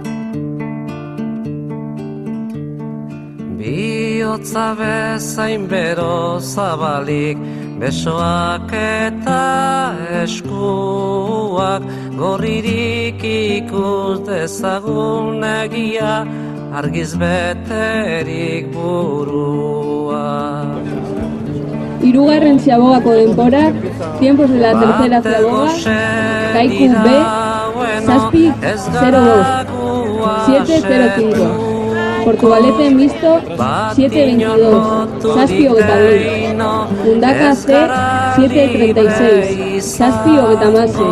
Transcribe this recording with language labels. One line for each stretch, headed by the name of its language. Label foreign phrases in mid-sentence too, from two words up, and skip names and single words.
Basque: Bihotza bezain bero zabalik, besoak eta eskuak, gorririk ikus dezagun egia, argiz beterik burua. Hirugarren ziabogako denporak,
Spanish: tiempos de la tercera ziaboga, Kaiku B, zazpi 02, 7.05.
Basque: Portugalete mixto, 7.22, zazpi hogeita bi. Mundaka C, 7.36, zazpi hogeita hamasei.